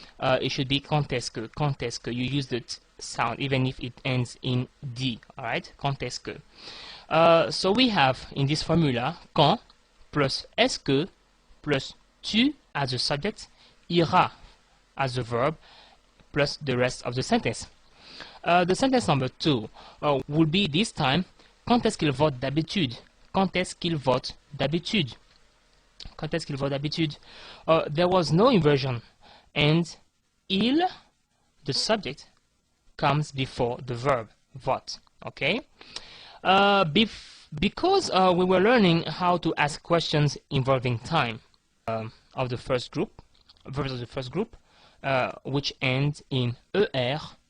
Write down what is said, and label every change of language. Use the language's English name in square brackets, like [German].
[English] It should be quand est-ce que, quand est-ce que. You use the T sound, even if it ends in D, alright? Quand est-ce que. So we have in this formula quand plus est-ce que plus tu as a subject, ira as a verb, plus the rest of the sentence. The sentence number 2 will be this time [French] quand est-ce qu'il vote d'habitude? Quand est-ce qu'il vote d'habitude? Quand est-ce qu'il vote d'habitude? [English] There was no inversion, and il, the subject, comes before the verb vote. Okay. Because we were learning how to ask questions involving time of the first group, verbs of the first group, which end in er.